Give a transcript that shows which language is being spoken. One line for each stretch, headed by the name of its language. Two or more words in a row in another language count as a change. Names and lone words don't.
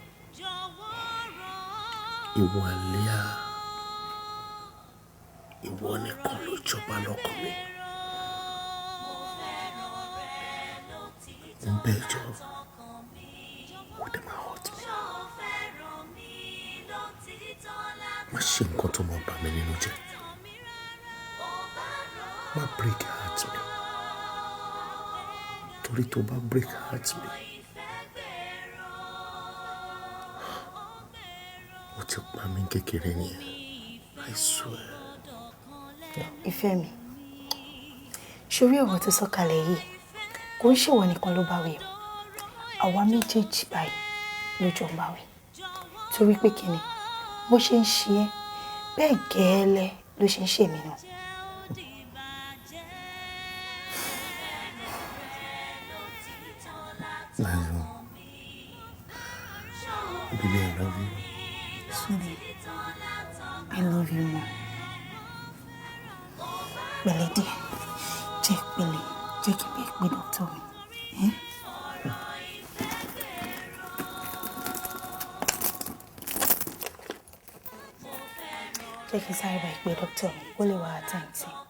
Yoruba: Ìwọ Àlíà, ìwọ nìkan ló jọba lọ́kàn mi. Mo bẹ̀ ẹ́ jọ̀ọ́, ó dẹ̀ máa hurt mi. Má ṣe nǹkan tó máa bà mí nínú jẹ́. Má
English: break heart
Yoruba: mi. Torí tó bá
English: break heart
Yoruba: mi, ó ti pa mí kékeré nìyẹn.
English: I swear.
Yoruba: Ìfẹ́ mi, ṣorí ọ̀rọ̀ tó sọ kalẹ̀ yìí kò ń ṣèwọ nìkan ló bá wí o. Àwa méjèèjì báyìí ló jọ ń bá wí. Torí pé kíni bó ṣe ń ṣe ẹ́ bẹ́ẹ̀ gẹ́lẹ́ ló ṣe ń ṣe mí náà.
English: Baby, I love you. Sweetie, I love you more.
Yoruba: Pẹ̀lẹ́ díẹ̀, jẹ́ pẹ̀lẹ́, jẹ́ kí bí pé dọ́kítọ̀ mi. Jẹ́ kí sáré bá ìpè dọ́kítọ̀ mi, ó lè wá àtàǹtì.